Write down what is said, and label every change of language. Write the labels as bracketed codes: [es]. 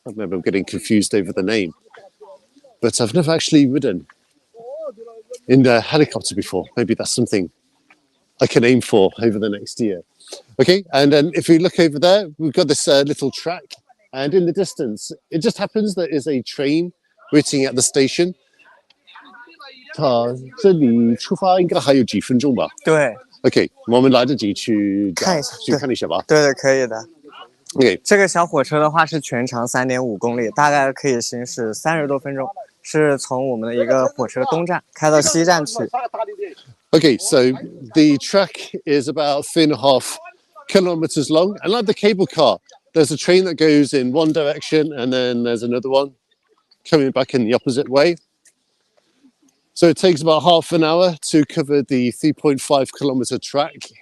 [en] I remember I'm getting confused over the name. But I've never actually ridden in a helicopter before. Maybe that's something I can aim for over the next year. Okay, and then if we look over there, we've got this little track, and in the distance, it just happens there is a train waiting at the station. [zh] 它这里出发应该还有几分钟吧？对， OK，我们来得及去看一下去看一下吧。对对，可以的。 OK，这个小火车的话是全长3.5公里，大概可以行驶30多分钟，是从我们的一个火车东站开到西站去。 [en] Okay, so the track is about 3.5 kilometers long, and like the cable car, there's a train that goes in one direction, and then there's another one coming back in the opposite way. So it takes about half an hour to cover the 3.5 kilometer track.